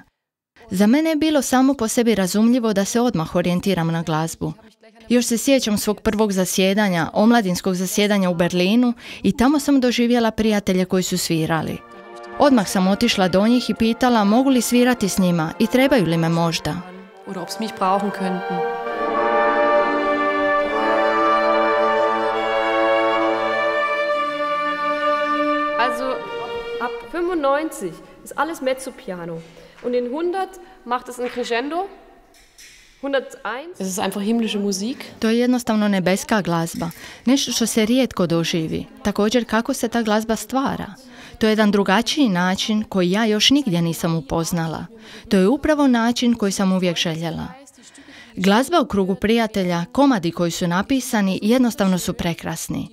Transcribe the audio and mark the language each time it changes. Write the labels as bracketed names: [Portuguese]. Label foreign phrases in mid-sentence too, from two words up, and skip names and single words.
[Croatian] Za mene je bilo samo po sebi razumljivo da se odmah orijentiram na glazbu. Još se sjećam svog prvog zasjedanja, omladinskog zasjedanja u Berlinu, i tamo sam doživjela prijatelje koji su svirali. Odmah sam otišla do njih i pitala mogu li svirati s njima i trebaju li me možda. [German] Oder ob sie mich brauchen könnten. Also ab 95 ist alles Mezzopiano und in 100 macht es ein Crescendo. 101. Es ist einfach himmlische Musik. [Croatian] To je jednostavno nebeska glazba, nešto što se rijetko doživi. Također kako se ta glazba stvara. To je jedan drugačiji način koji ja još nigdje nisam upoznala. To je upravo način koji sam uvijek željela. Glazba u krugu prijatelja, komadi koji su napisani, jednostavno su prekrasni.